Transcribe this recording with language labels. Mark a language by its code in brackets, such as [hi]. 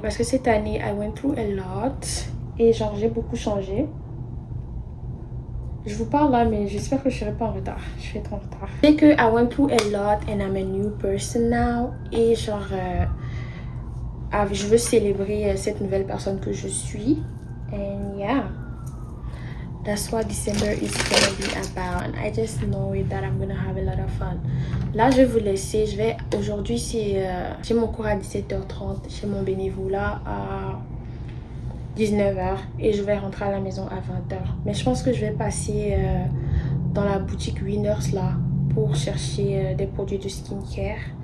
[fr] Parce que cette année, [en] I went through a lot. [fr] Et genre, j'ai beaucoup changé. Je vous parle là, mais j'espère que je serai pas en retard. Je vais être en retard. C'est que [en] I went through a lot and I'm a new person now. [fr] Et genre, je veux célébrer cette nouvelle personne que je suis. [en] And yeah. That's what December is gonna be about. And I just know it that I'm gonna have a lot of fun. [fr] Là, je vais vous laisser. Aujourd'hui, j'ai mon cours à 17h30. J'ai mon bénévolat à 19h. Et je vais rentrer à la maison à 20h. Mais je pense que je vais passer dans la boutique Winners là pour chercher des produits de skincare.